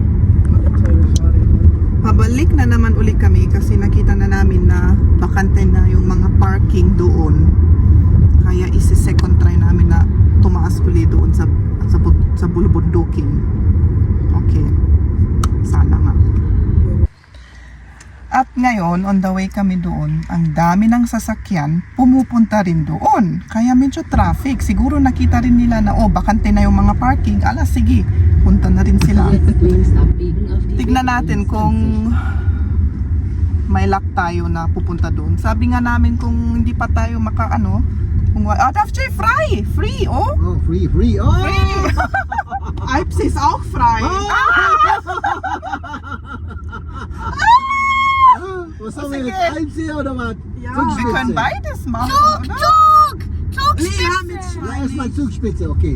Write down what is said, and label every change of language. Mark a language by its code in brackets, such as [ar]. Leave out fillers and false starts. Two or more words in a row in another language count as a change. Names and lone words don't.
[tl] Pabalik na naman uli kami kasi nakita na namin na bakante na yung mga parking doon. Kaya isi-second try namin na tumaas uli doon sa bulubundukin. Okay. Sana nga. At ngayon, [en] on the way [tl] kami doon, ang dami ng sasakyan pumupunta rin doon. Kaya medyo traffic. Siguro nakita rin nila na, bakante na yung mga parking. Ala, sige, punta na rin sila. Tignan natin kung may luck tayo na pupunta doon. Sabi nga namin kung hindi pa tayo kung free, oh! Oh, free. Oh! [de] Free! Alps ist auch frei. Was haben wir wir jetzt? jetzt? Einziehen oder was? Ja, wir können beides machen, oder? Zugspitze! Ja, mit Ja, erstmal Zugspitze, okay.